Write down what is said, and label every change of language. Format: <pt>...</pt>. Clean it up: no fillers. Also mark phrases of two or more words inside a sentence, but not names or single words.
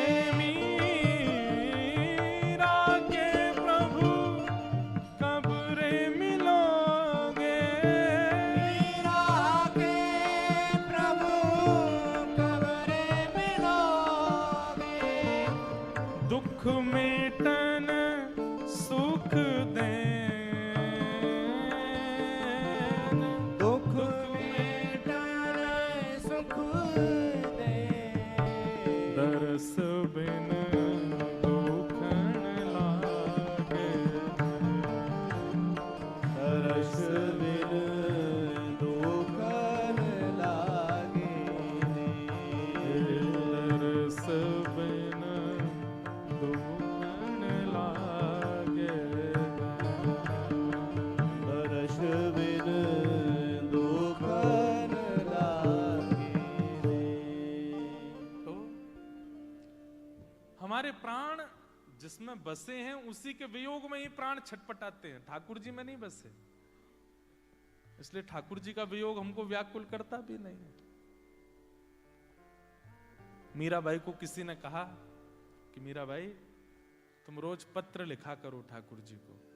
<hi>मीरा के प्रभु कब रे मिलोगे, मीरा के प्रभु कब रे मिलोगे, दुख मेटन सुख देन, दुख मेटन सुख दे, दरस बिन दुखन लागे, दर्श बिन दुखन लागे, दरस बिन दुखन लागे, दर्श बिन दुखन लागे। तो हमारे प्राण जिसमें बसे हैं उसी के वियोग में ही प्राण छटपटाते हैं, ठाकुर जी में नहीं बसे, इसलिए ठाकुर जी का वियोग हमको व्याकुल करता भी नहीं। मीराबाई को किसी ने कहा कि मीराबाई तुम रोज पत्र लिखा करो ठाकुर जी को।</hi>